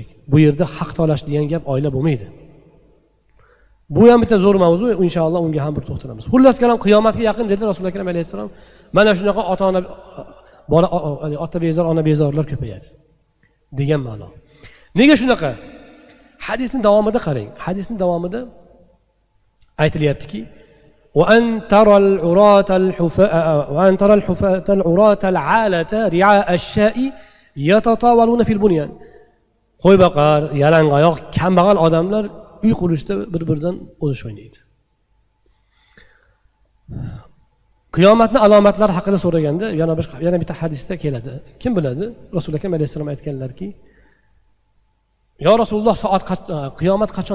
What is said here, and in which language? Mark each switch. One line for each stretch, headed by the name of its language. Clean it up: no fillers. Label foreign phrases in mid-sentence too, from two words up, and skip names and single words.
Uzbek: Bu yerda haq talash degan gap oila bo'lmaydi. Bu ham bitta zo'r mavzu, inshaalloh unga ham bir to'xtalamiz. Xullas kalom, qiyomatga yaqin dedi Rasululloh akram alayhissalom, mana shunaqa ota-ona bola ota bezor, ona bezorlar ko'payadi degan ma'no. Nega shunaqa? Hadisning davomida qarang. Hadisning davomida aytilyaptiki:
Arabic: "وأن ترى العراة العالة رعاء الشاء يتطاولون في البنيان."
Uzbek: Qo'y boqar, yalangoyoq, kambag'al odamlar uy qurishda bir-biridan o'zish o'ynaydi. Qiyomatning alomatlari haqida so'raganda yana bitta hadisda keladi. Kim biladi? Rasululloh akram alayhissalom aytganlarki, "Ya Rasululloh, qiyomat qachon?"